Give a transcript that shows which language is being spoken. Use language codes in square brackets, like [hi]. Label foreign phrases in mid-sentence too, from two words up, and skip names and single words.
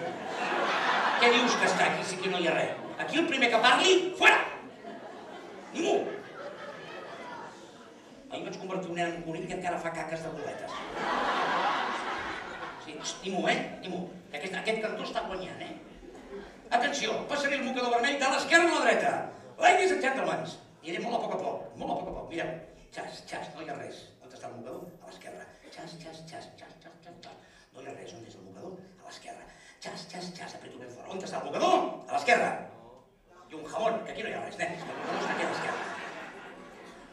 [ca] Què dius que està aquí si aquí no hi ha res? Aquí el primer que parli, fora! Ningú! Ahir vaig convertir un nen en conill que encara fa caques de boletes. Ningú, ningú. Aquest cantó està guanyant, Atenció, passaré el mocador vermell de l'esquerra a la dreta. [en] Ladies and gentlemen, [ca] aniré molt a poc a poc, mireu. Xas, no hi ha res. On està el mocador? A l'esquerra. Xas. No hi ha res, on és el mocador? A l'esquerra. Xas, apreto ben fort. On està el mocador? A l'esquerra. I un jamón, que aquí no hi ha res, nens, que el mocador està aquí a l'esquerra.